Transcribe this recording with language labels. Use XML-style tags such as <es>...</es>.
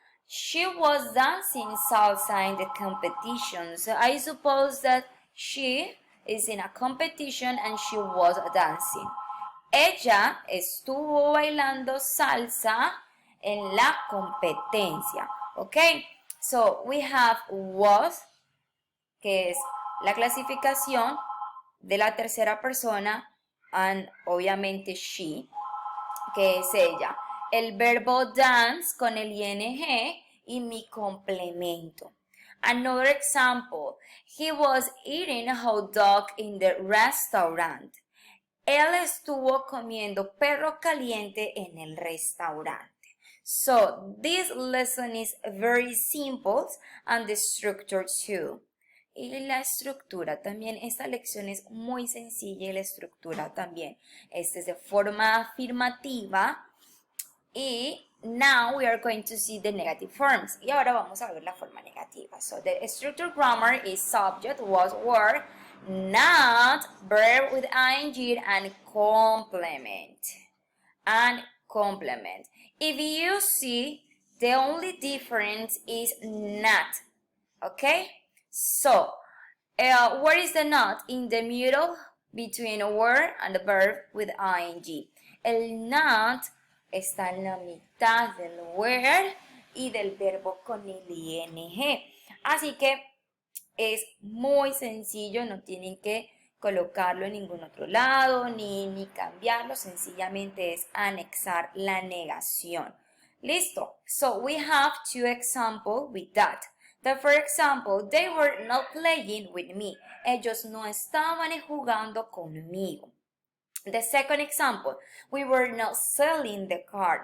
<en>She was dancing salsa in the competition. So I suppose that she is in a competition and she was dancing.</en> <es>Ella estuvo bailando salsa en la competencia.</es> <en>Okay, so we have was,</en> <es>que es la clasificación de la tercera persona, and obviamente she, que es ella. El verbo dance con el ing y mi complemento.</es> <en>Another example, he was eating a hot dog in the restaurant.</en> <es>Él estuvo comiendo perro caliente en el restaurante.</es> <en>So, this lesson is very simple and the structure too.</en> <es>Y la estructura también, esta lección es muy sencilla y la estructura también. Esta es de forma afirmativa y</es> <en>now we are going to see the negative forms.</en> <es>Y ahora vamos a ver la forma negativa.</es> <en>So the structure grammar is subject, was, were, not, verb with ing, and complement. And complement. If you see, the only difference is not. Okay? So, where is the not? In the middle between a word and the verb with ing.</en> <es>El not está en la mitad del word y del verbo con el ing. Así que es muy sencillo, no tienen que colocarlo en ningún otro lado, ni cambiarlo, sencillamente es anexar la negación. Listo.</es> <en>So we have two examples with that. The first example, they were not playing with me.</en> <es>Ellos no estaban jugando conmigo.</es> <en>The second example, we were not selling the car.</en>